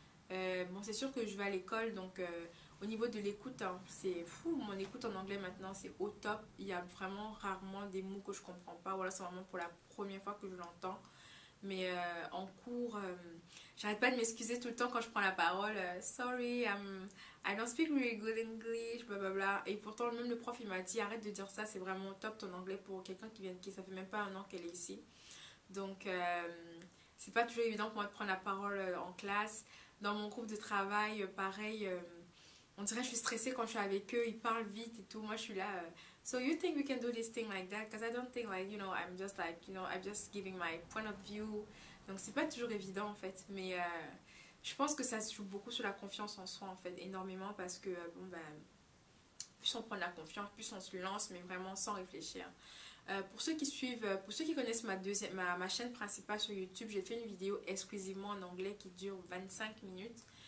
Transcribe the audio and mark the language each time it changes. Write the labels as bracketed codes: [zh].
[fr] Bon, c'est sûr que je vais à l'école, donc au niveau de l'écoute, hein, c'est fou, mon écoute en anglais maintenant c'est au top, il y a vraiment rarement des mots que je comprends pas, voilà, c'est vraiment pour la première fois que je l'entends. Mais en cours, j'arrête pas de m'excuser tout le temps quand je prends la parole. [en] Sorry, I don't speak really good English, blablabla. [fr] Et pourtant, même le prof, il m'a dit, arrête de dire ça, c'est vraiment top ton anglais pour quelqu'un qui ça fait même pas un an qu'elle est ici. Donc, c'est pas toujours évident pour moi de prendre la parole en classe. Dans mon groupe de travail, pareil, on dirait que je suis stressée quand je suis avec eux, ils parlent vite et tout. Moi, je suis là. [en] So you think we can do this thing like that? Because I don't think like, you know, I'm just like, you know, I'm just giving my point of view. [fr] Donc c'est pas toujours évident en fait, mais je pense que ça se joue beaucoup sur la confiance en soi en fait, énormément parce que bon ben, plus on prend de la confiance, plus on se lance, mais vraiment sans réfléchir. Pour ceux qui suivent, pour ceux qui connaissent ma chaîne principale sur YouTube, j'ai fait une vidéo exclusivement en anglais qui dure 25 minutes.